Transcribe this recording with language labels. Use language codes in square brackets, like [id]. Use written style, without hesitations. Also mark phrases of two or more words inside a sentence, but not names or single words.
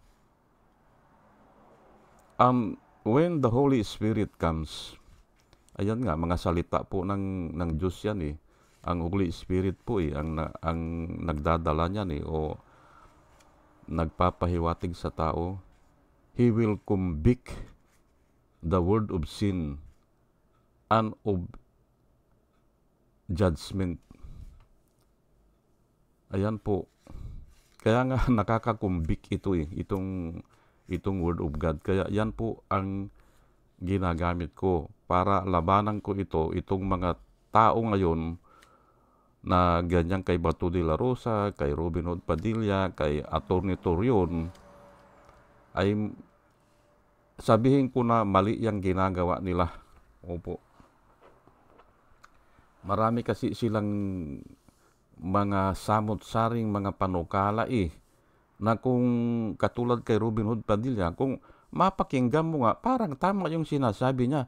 [en] When the Holy Spirit comes, [tl] ayan nga, mga salita po ng Diyos yan Ang Holy Spirit po ang nagdadala niyan o nagpapahiwatig sa tao. [en] He will convict the word of sin and of judgment. [tl] Ayan po. Kaya nga nakakakumbik ito itong Word of God. Kaya yan po ang ginagamit ko para labanan ko itong mga tao ngayon na ganyan kay Bato de la Rosa, kay Robin Hood Padilla, kay Atty. Torion, ay sabihin ko na mali yung ginagawa nila. Opo. Marami kasi silang mga samot-saring mga panukala na kung katulad kay Robin Hood Padilla, kung mapakinggan mo nga, parang tama yung sinasabi niya.